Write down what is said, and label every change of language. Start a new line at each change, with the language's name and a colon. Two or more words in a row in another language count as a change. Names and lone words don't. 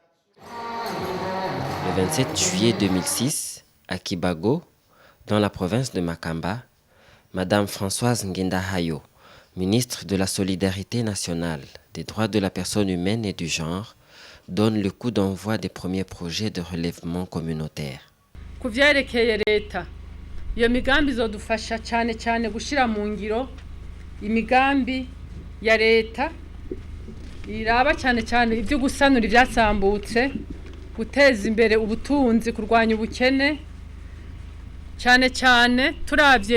French: Le 27 juillet 2006, à Kibago, dans la province de Makamba, Madame Françoise Ngendahayo, ministre de la Solidarité nationale, des droits de la personne humaine et du genre, donne le coup d'envoi des premiers projets de relèvement communautaire.
Rundi: Ku vyerekeye leta, iyo migambi izodufasha cyane cyane gushira mu ngiro imigambi ya leta iraba cyane cyane ibyo gusanura ivyasambutse, guteza imbere ubutunzi, kurwanya ubukene, cyane cyane turavye